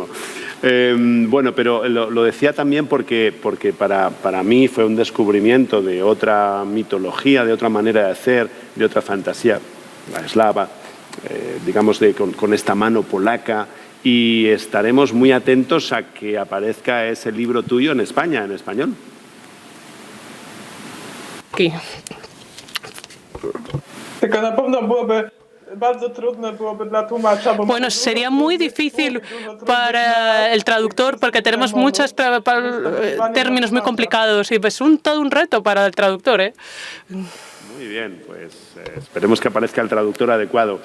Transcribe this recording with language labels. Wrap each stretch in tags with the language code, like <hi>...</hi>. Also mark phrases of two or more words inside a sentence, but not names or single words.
<es>Bueno, pero lo decía también porque para mí fue un descubrimiento de otra mitología, de otra manera de hacer, de otra fantasía, la eslava, digamos, con esta mano polaca. Y estaremos muy atentos a que aparezca ese libro tuyo en España, en español. Aquí.</es> <pl>Tylko na pewno byłoby</pl> <es>Bueno, sería muy difícil para el traductor porque tenemos muchos términos muy complicados y es todo un reto para el traductor, ¿eh? Muy bien, pues esperemos que aparezca el traductor adecuado.</es>